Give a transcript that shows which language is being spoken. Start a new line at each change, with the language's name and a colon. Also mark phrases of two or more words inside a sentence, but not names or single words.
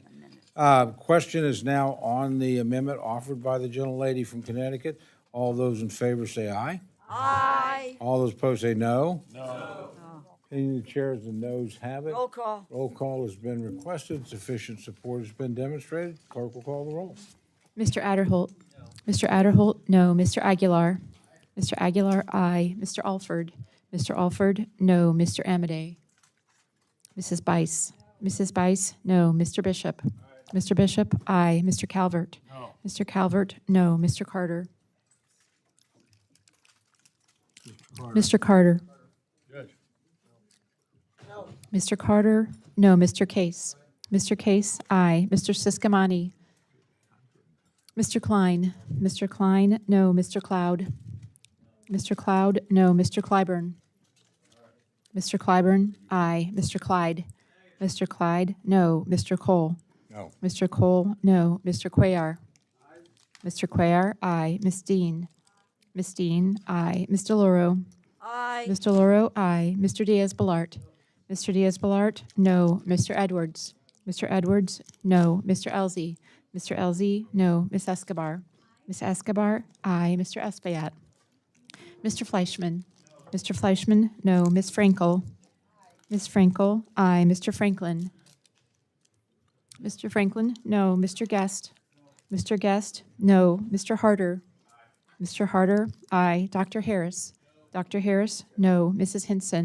English: Question is now on the amendment offered by the gentlelady from Connecticut. All those in favor say aye. Aye. All those opposed say no. No. Any of the chairs and noes have it. Roll call. Roll call has been requested. Sufficient support has been demonstrated. Clerk will call the roll. Mr. Adderholt? No. Mr. Adderholt, no. Mr. Aguilar? Mr. Aguilar, aye. Mr. Alford? Mr. Alford, no. Mr. Amadei? Mrs. Bice? Mrs. Bice, no. Mr. Bishop? Mr. Bishop, aye. Mr. Calvert? No. Mr. Calvert, no. Mr. Carter? Mr. Carter? Judge. Mr. Carter, no. Mr. Case? Mr. Case, aye. Mr. Siscomani? Mr. Klein? Mr. Klein, no. Mr. Cloud? Mr. Cloud, no. Mr. Clyburn? Mr. Clyburn, aye. Mr. Clyde? Mr. Clyde, no. Mr. Cole? No. Mr. Cole, no. Mr. Cuellar? Mr. Cuellar, aye. Ms. Dean? Ms. Dean, aye. Ms. DeLauro? Aye. Ms. DeLauro, aye. Mr. Diaz-Balart? Mr. Diaz-Balart, no. Mr. Edwards? Mr. Edwards, no. Mr. Elzey? Mr. Elzey, no. Ms. Escobar? Ms. Escobar, aye. Mr. Espaillat. Mr. Fleischman. Mr. Fleischman, no. Ms. Frankel. Ms. Frankel, aye. Mr. Franklin. Mr. Franklin, no. Mr. Guest. Mr. Guest, no. Mr. Harder. Mr. Harder, aye. Dr. Harris. Dr. Harris, no. Mrs. Hinson.